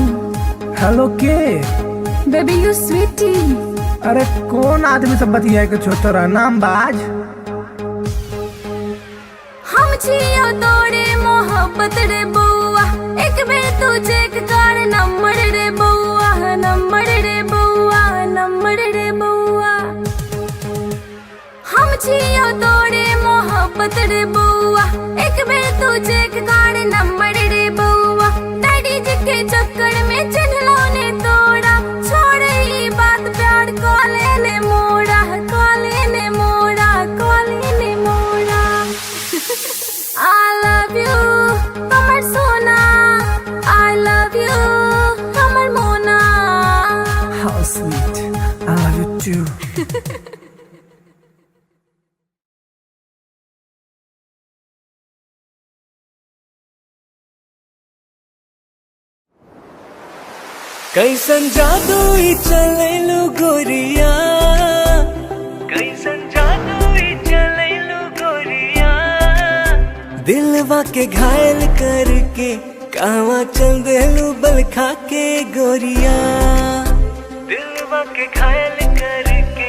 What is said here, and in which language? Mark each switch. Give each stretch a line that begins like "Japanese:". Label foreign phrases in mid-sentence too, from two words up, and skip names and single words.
Maithili: हेलो के
English: Baby, you sweetie.
Maithili: अरे कौन आदमी सब बतिया के छोटरा नाम बाज हम छियो तोरे मोहब्बत रे बउआ एक बेर तू चेक कर नंबर रे बउआ नंबर रे बउआ नंबर रे बउआ हम छियो तोरे मोहब्बत रे बउआ एक बेर तू चेक कर नंबर रे बउआ डैडी जी के चक्कर में चिन्हलो ने तोड़ा छोड़ ई बात प्यार कॉले ने मोड़ा कॉले ने मोड़ा कॉले ने मोड़ा
English: I love you,
Maithili: अमर सोना.
English: I love you,
Maithili: अमर मोना.
English: How sweet I love you too
Maithili: कैसन जादू ही चलेलु गोरिया कैसन जादू ही चलेलु गोरिया दिलवा के घायल करके कहवा चल देलू बल खा के गोरिया दिलवा के घायल करके